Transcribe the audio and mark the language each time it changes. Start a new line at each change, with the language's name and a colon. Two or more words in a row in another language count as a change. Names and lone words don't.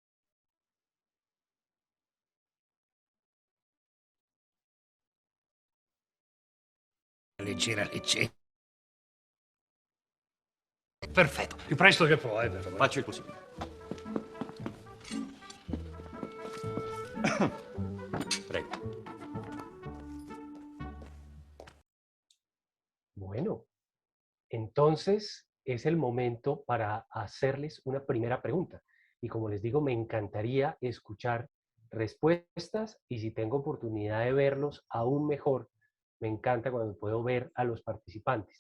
Italian: Leggera, leggera. Perfetto, più presto che puoi, per favore. Faccio il possibile. Prego.
Spanish: Bueno, entonces es el momento para hacerles una primera pregunta. Y como les digo, me encantaría escuchar respuestas y si tengo oportunidad de verlos aún mejor, me encanta cuando puedo ver a los participantes.